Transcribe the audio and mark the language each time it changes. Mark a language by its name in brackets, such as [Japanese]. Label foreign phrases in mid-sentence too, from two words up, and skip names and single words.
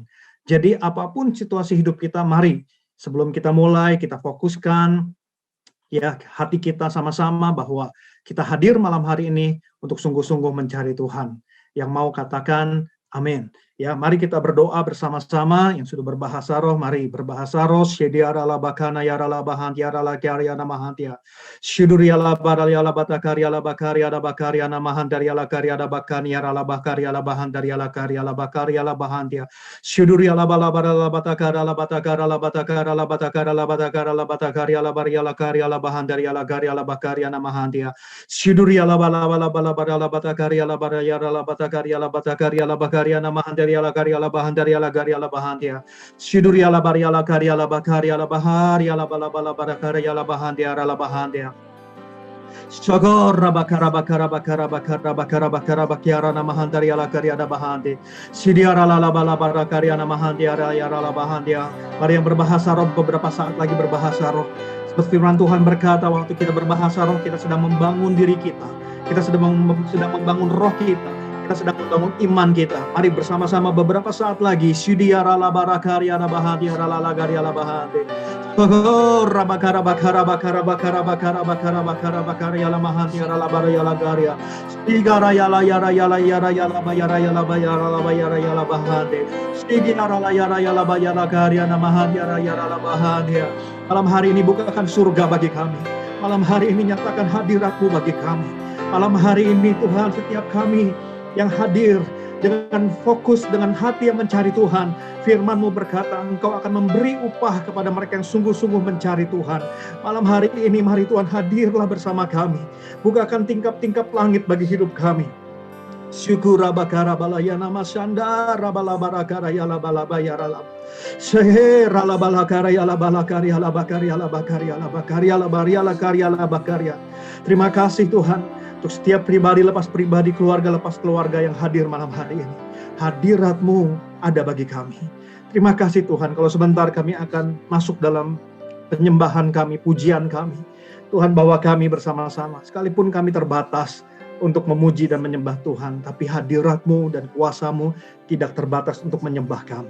[Indonesian] Jadi apapun situasi hidup kita, mari sebelum kita mulai, kita fokuskan ya hati kita sama-sama bahwa kita hadir malam hari ini untuk sungguh-sungguh mencari Tuhan. Yang mau katakan amin. Ya, mari kita berdoa bersama-sama. Yang sudah berbahasa roh, mari berbahasa roh. Syediara la bakana yara la bahantiara la karya namahantia. Syuduria la baralia la batakarya la bakarya la bakarya namahandaria la karya la bakani yara la bakarya la bahandaria la karya la bakarya la bahantia. Syuduria la balabara la batakara la batakara la batakara la batakara la batakara la batakarya la baria la karya la bahandaria la karya la bakarya namahantia. Syuduria la balabala balabara la batakarya la baraya la batakarya la batakarya la bakarya namahandaria la karya la bahandaria la karya la bahantia. Syuduria la baria la karya la bakarya la baharia la balabala barakarya la bahandia la bahandia. Shagora bakara bakara bakara bakara bakara bakara bakiara namahandaria la karya la bahandi. Sidiara la la bala barakarya namahandia ya la bahandia. Mari yang berbahasa roh beberapa saat lagi berbahasa roh. Seperti firman Tuhan berkata, waktu kita berbahasa roh, kita sedang membangun diri kita. Kita sedang membangun roh kita sedang membangun iman kita. Mari bersama-sama beberapa saat lagi. Syudiara la barakarya na bahadiara la lagaria la bahade. Rabakara bakara bakara bakara bakara bakara bakara bakara ya la mahadiara la baraya la garia. Stigara ya la yara ya la yara ya la bayara ya la bayara la bayara ya la bahade. Stigara la yara ya la bayara garia na mahadiara ya la bahadia. Malam hari ini bukakan surga bagi kami. Malam hari ini nyatakan hadirat-Mu bagi kami. Malam hari ini Tuhan, setiap kami yang hadir dengan fokus, dengan hati yang mencari Tuhan, firman-Mu berkata, Engkau akan memberi upah kepada mereka yang sungguh-sungguh mencari Tuhan. Malam hari ini, mari Tuhan hadirlah bersama kami. Bukakan tingkap-tingkap langit bagi hidup kami. Syukur rabakara balayana masanda rabalabarakara yala balabayara lab. Sehera la balakara yala balakari yala bakari yala bakari yala bakari yala bariala karyala bakarya. Terima kasih Tuhan untuk setiap pribadi lepas pribadi, keluarga lepas keluarga yang hadir malam hari ini. Hadirat-Mu ada bagi kami. Terima kasih Tuhan, kalau sebentar kami akan masuk dalam penyembahan kami, pujian kami. Tuhan bawa kami bersama-sama, sekalipun kami terbatas untuk memuji dan menyembah Tuhan, tapi hadirat-Mu dan kuasa-Mu tidak terbatas untuk menyembah kami.